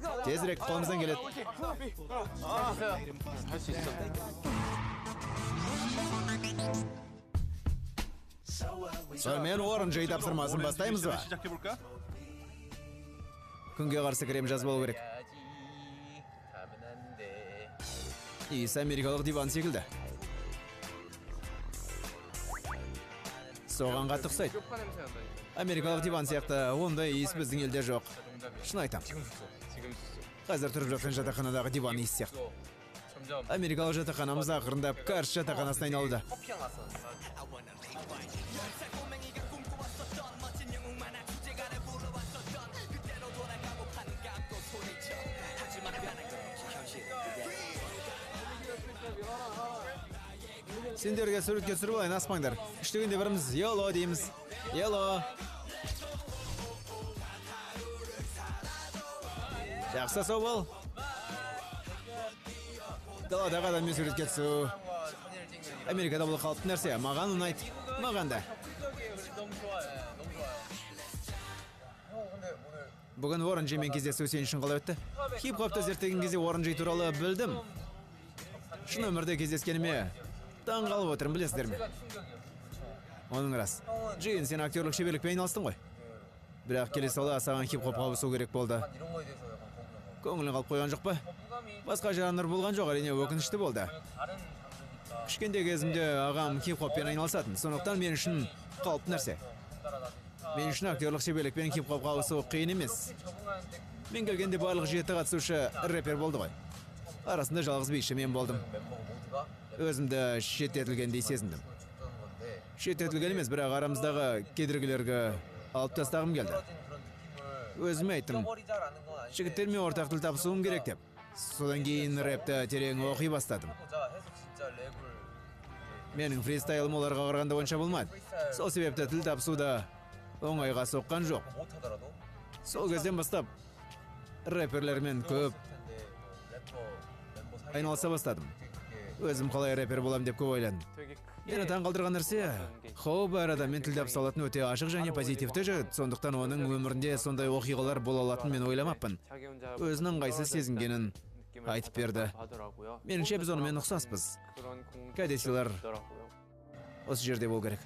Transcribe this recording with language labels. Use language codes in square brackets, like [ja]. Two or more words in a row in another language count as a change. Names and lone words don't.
[kk] Тезірек қолымыздан келеді. Сонымен Орын Джей тапсырмасын бастаймыз ба? Күнге қарсы крем жазып болу керек. Иісі америкалық диван секілді. Соған қатты ұқсайды. [ko] 쪽파 냄새 난다니까. [kk] Америкалық диван сияқты ондай иіс біздің елде жоқ. Шын айтам. [ko] 지금 숙소. 지금 숙소. [kk] Қазір тұрып жатқан жатақханадағы диван иіс сияқты. [ko] 점점 [kk] Америкалық жатақханамыз ақырындап Карш жатақханасына айналуда. [ko] 커피가 났어. [kk] Сендерге суретке түсіріп алайын, аспаңдар. Үштігінде біріміз «Йоло» дейміз. «Йоло». Жақсы сау бол. Даладағы адаммен суретке түсу. Америкада бұл қалыпты нәрсе. Маған ұнайды. Маған да. [ko] 너무 좋아해. 너무 좋아요. [kk] Бүгін Уорренджимен кездесу сен үшін қалай өтті? Хип-хопты зерттеген кезде Уорренджи туралы білдім. Шын өмірде кездескеніме таң қалып отырмын, білесіздер ме? Оның рас. Джейн, сен актерлік шеберлікпен айналыстың ғой. Бірақ келе сала саған хип-хопқа ауысу керек болды. [ko] 이런 거에 대해서 약간 [kk] Көңілің қалып қойған жоқ па? [ko] 거부감이 [kk] Басқа жанр болған жоқ, әрине өкінішті болды. [ko] 다른 장르니까 [kk] Кішкентай кезімде ағам хип-хоппен айналысатын. Сондықтан мен үшін қалыпты нәрсе. Мен үшін актерлік шеберлікпен хип-хопқа ауысу қиын емес. [ko] 적응하는데 [kk] Мен келгенде барлық 7 қатысушы рэпер болды ғой. Арасында жалғыз биші мен болдым. [ko] 멤버가 모두가 [kk] Өзімді шеттетілгендей сезіндім. [ko] 줬던 건데 [kk] Шеттетілген емес, бірақ арамыздағы кедергілерге алып тастағым келді. [ko] 떨어진 그런 느낌을 [kk] Өзіме айттым, [ko] 잊어버리자라는 건 아닌데 [kk] жігіттермен ортақ тіл табысуым керек деп. Содан кейін рэпті терең оқи бастадым. [ko] 보자 해서 진짜 랩을 [kk] Менің фристайлым оларға қарағанда онша болмады. Сол себепті тіл табысуда оңайға соққан жоқ. [ko] 못 하더라도 [kk] Сол кезден бастап рэперлермен көп [ko] 텐데 래퍼 멤버 사이에 [kk] айналыса бастадым. [ko] 그게 [kk] Өзім қалай рэпер болам деп көп ойландым. Мені таң қалдырған нәрсе, Хоуп әр адаммен тіл табыса алатын өте ашық және позитивті жігіт, сондықтан оның өмірінде сондай оқиғалар бола алатын мен ойламаппын. Өзінің ыңғайсыз сезінгенін айтып берді. Меніңше біз онымен ұқсаспыз. Кәдесілер осы жерде бол керек.